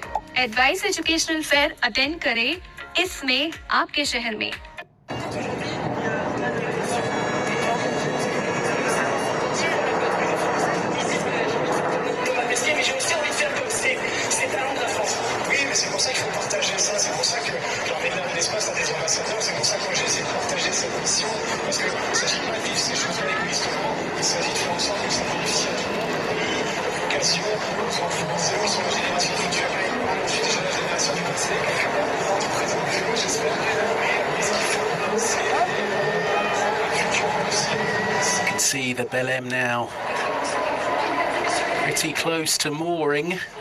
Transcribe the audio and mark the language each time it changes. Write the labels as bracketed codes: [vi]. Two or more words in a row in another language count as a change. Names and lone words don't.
[en] advice educational fair attend [hi] करें इसमें आपके शहर में। [fr] C'est pour ça qu'il faut partager ça, c'est pour ça que l'armée de l'air et de l'espace a des ambassadeurs, c'est pour ça que moi j'ai essayé de partager cette mission, parce qu'il ne s'agit pas de vivre ces choses-là égoïstement, il s'agit de faire en sorte que ça bénéficie à tout le monde, vocation aux enfants, c'est eux qui sont la génération future, et moi je suis déjà la génération du passé, quelque part, du présent que eux, j'espère, mais ce qu'il faut, c'est un futur possible. [en] You can see the Bel M now, pretty close to mooring.